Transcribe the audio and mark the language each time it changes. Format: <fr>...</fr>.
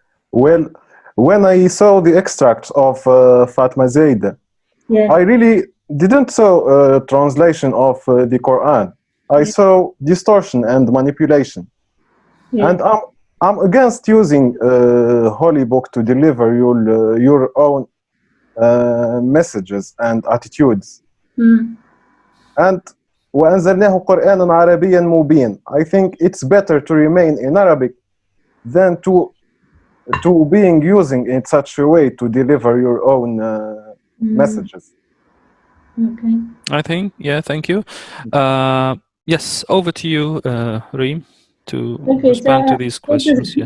<en>Well, when I saw the extract of Fatma Zaid, I really didn't saw a translation of the Quran. I saw distortion and manipulation. And I'm against using holy book to deliver your own messages and attitudes.</en> <ar>And وأنزلناه قرآنا عربيا مبين.</ar> <en>I think it's better to remain in Arabic than to being using in such a way to deliver your own messages. Okay. I think, yeah, thank you. Yes, over to you, Reem, to respond to these questions.</en>